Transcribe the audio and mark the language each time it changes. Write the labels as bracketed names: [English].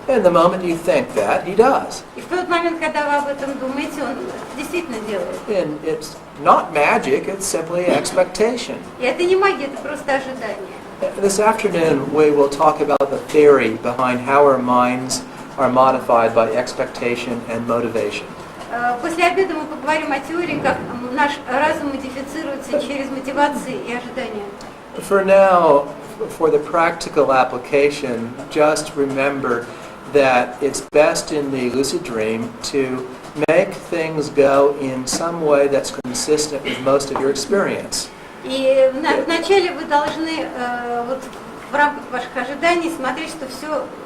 [English] And the moment you think that, he does. [Russian] И в тот момент, когда вы об этом думаете, он действительно делает. [English] And it's not magic, it's simply expectation. [Russian] И это не магия, это просто ожидание. [English] This afternoon, we will talk about the theory behind how our minds are modified by expectation and motivation. [Russian] После обеда мы поговорим о теории, как наш разум модифицируется через мотивации и ожидания. [English] For now, for the practical application, just remember that it's best in the lucid dream to make things go in some way that's consistent with most of your experience. [Russian] И вначале вы должны вот в рамках ваших ожиданий смотреть, что все